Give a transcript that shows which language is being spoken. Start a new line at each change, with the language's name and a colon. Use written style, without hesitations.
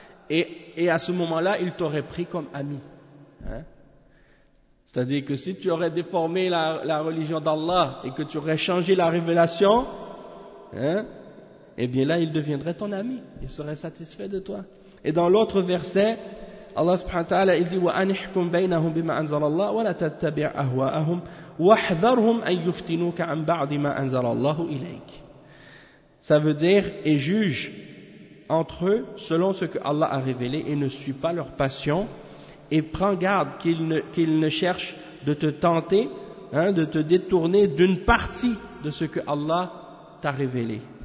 French: Et à ce moment-là, il t'aurait pris comme ami, hein. C'est-à-dire que si tu aurais déformé la religion d'Allah et que tu aurais changé la révélation, hein, eh bien là, il deviendrait ton ami. Il serait satisfait de toi. Et dans l'autre verset, Allah subhanahu wa ta'ala, il dit,
Arabic: وَأَنِحْكُمْ بَيْنَهُمْ بِمَا أَنْزَلَ اللَّهُ وَلَا تَتَّبِعْ أَهْوَاءَهُمْ وَحْذَرْهُمْ أَنْ يُفْتِنُوكَ عَنْ بَعْدِ مَا أَنْزَلَ اللَّهُ إِلَيْكَ.
French: Ça veut dire, et juge entre eux selon ce que Allah a révélé et ne suis pas leur passion. Et prends garde qu'ils ne cherchent de te tenter, hein, de te détourner d'une partie de ce que Allah t'a révélé.